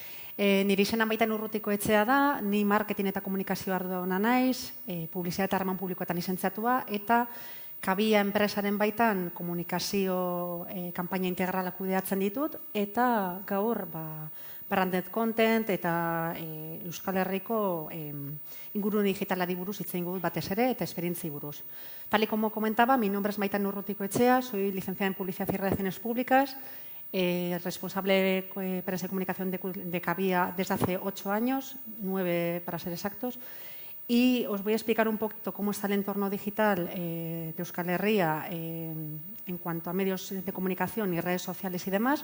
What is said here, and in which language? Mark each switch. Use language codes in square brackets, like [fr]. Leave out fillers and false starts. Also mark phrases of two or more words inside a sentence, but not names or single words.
[eu] Nire izena Maitan Urrutikoetxea da, ni marketing eta komunikazio ardura naiz, publizitate eta harreman publikoetan lizentziatua, eta Kabia enpresaren baitan komunikazio kanpaina integrala kudeatzen ditut, eta gaur [en] branded content [eu] eta Euskal Herriko inguru digitalari buruz hitz egingo dut batez ere eta esperientziei buruz. [es] Tal y como comentaba, mi nombre es Maitan Urrutikoetxea, soy licenciada en Publicidad y Relaciones Públicas, responsable de prensa y comunicación de Kabia desde hace 8 años, 9 para ser exactos, y os voy a explicar un poquito cómo está el entorno digital de Euskal Herria en cuanto a medios de comunicación y redes sociales y demás.